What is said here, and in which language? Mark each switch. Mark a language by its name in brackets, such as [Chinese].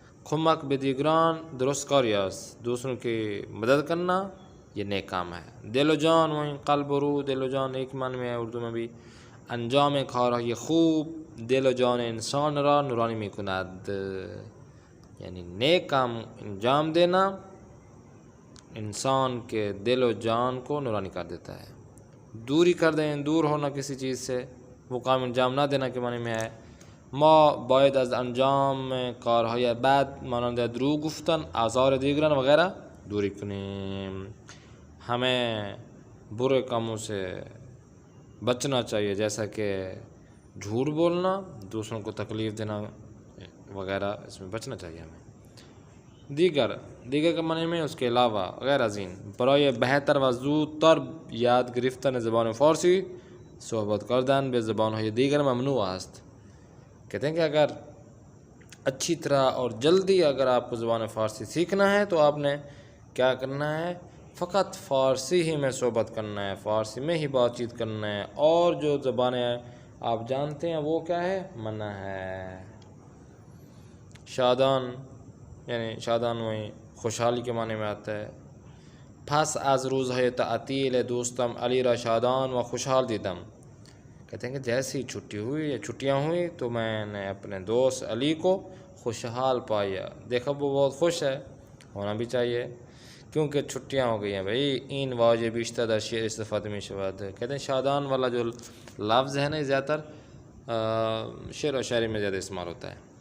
[Persian] کمک به دیگران درست کاری است. [Urdu] دوسروں کی مدد کرنا یہ نیک کام ہے. دل و جان وہیں قلب و روح، دل و جان ایک معنی میں ہے اردو میں بھی. [Persian] انجام کارهای خوب دل و جان انسان را نورانی می کند. [Urdu] یعنی نیک کام انجام دینا انسان کے دل و جان کو نورانی کر دیتا ہے. دوری کر دیں، دور ہونا کسی چیز سے، وہ کام انجام نہ دینا کے معنی میں ہے. [Persian] ما باید از انجام کارهای بد مانند دروغ گفتن، آزار دیگران وغیرہ دوری کنیم. [Urdu] ہمیں برے کاموں سے بچنا چاہیے، جیسا کہ جھوٹ بولنا، دوسروں کو تکلیف دینا وغیرہ، اس میں بچنا چاہیے ہمیں. [Persian] دیگر [Urdu] کے معنی میں اس کے علاوہ [Persian] غیر ازین برای بہتر و زودتر یاد گرفتن زبان فارسی صحبت کردن به زبانهای دیگر ممنوع است. [Urdu] کہتے ہیں کہ اگر اچھی طرح اور جلدی اگر آپ کو زبان فارسی سیکھنا ہے تو آپ نے کیا کرنا ہے؟ فقط فارسی ہی میں صحبت کرنا ہے، فارسی میں ہی بات چیت کرنا ہے. اور جو زبانیں آپ جانتے ہیں وہ کیا ہے؟ منع ہے. شادان یعنی شادان وہیں خوشحالی کے معنی میں آتا ہے. [Persian] پس از روزهای تعطیل دوستم علی را شادان و خوشحال دیدم. [Urdu] کہتے ہیں کہ جیسی چھٹی ہوئی یا چھٹیاں ہوئی تو میں نے اپنے دوست علی کو خوشحال پایا. دیکھا وہ بہت خوش ہے، ہونا بھی چاہیے کیونکہ چھٹیاں ہو گئی ہیں. [Persian] بھئی این واجب بیشتر در شعر استفاده می شود. [Urdu] کہتے ہیں شادان والا جو لفظ ہے نا زیادہ تر شعر و شاعری میں زیادہ استعمال ہوتا ہے.